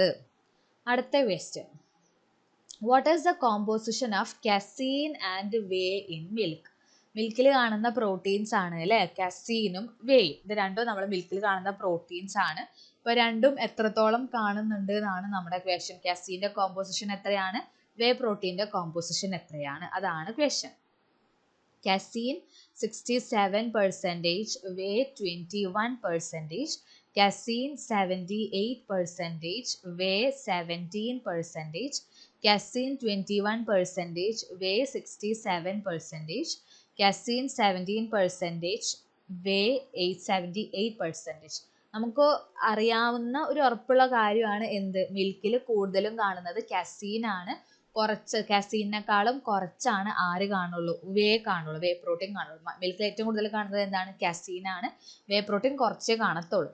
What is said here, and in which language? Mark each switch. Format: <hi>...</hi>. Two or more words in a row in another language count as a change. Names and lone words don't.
<en>അടുത്ത question, what is the composition of casein and whey in milk?</en> <ml>മിൽക്കിൽ കാണുന്ന പ്രോട്ടീൻസ് ആണ് അല്ലേ, കസീനും വേയും. ഇത് രണ്ടും നമ്മൾ മിൽക്കിൽ കാണുന്ന പ്രോട്ടീൻസ് ആണ്. ഇപ്പോൾ രണ്ടും എത്രത്തോളം കാണുന്നുണ്ട് എന്നാണ് നമ്മുടെ ക്വസ്റ്റ്യൻ.</ml> <en>casein's composition</en> <ml>എത്രയാണ്?</ml> <en>whey protein's composition</en> <ml>എത്രയാണ്? അതാണ് ക്വസ്റ്റ്യൻ.</ml> <en>Casein 67%, whey 21%, casein 78%, whey 17%, casein 21%, whey 67%, casein 17%, whey 78%.</en> <ml>നമുക്ക് അറിയാവുന്ന ഒരു ഉറപ്പുള്ള കാര്യമാണ് എന്ത്? മിൽക്കിൽ കൂടുതലും കാണുന്നത് കസീൻ ആണ്. കസീനേക്കാളും കുറച്ചാണ് ആര് കാണുള്ളൂ? വേ കാണുള്ളൂ,</ml> <en>whey protein</en> <ml>കാണുള്ളൂ. മിൽക്കിൽ ഏറ്റവും കൂടുതൽ കാണുന്നത് എന്താണ്? കസീൻ ആണ്.</ml> <en>whey protein</en> <ml>കുറച്ചേ കാണത്തുള്ളൂ.</ml>